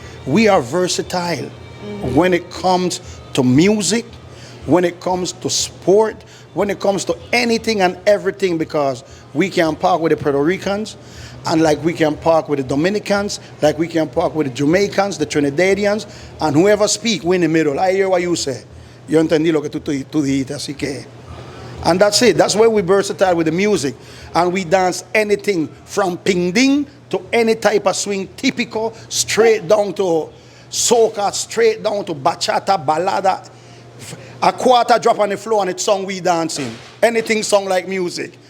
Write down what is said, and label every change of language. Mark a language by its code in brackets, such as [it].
[en] We are versatile when it comes to music, when it comes to sport, when it comes to anything and everything, because we can park with the Puerto Ricans, and like we can park with the Dominicans, like we can park with the Jamaicans, the Trinidadians, and whoever speak, we in the middle. I hear what you say. [es] Yo entendí lo que tú dijiste, así que. [en] And that's it. That's why we're versatile with the music. And we dance anything from ping ding to any type of swing, typical, straight down to soca, straight down to bachata, balada. A quarter drop on the floor and it's song we dancing. Anything song like music.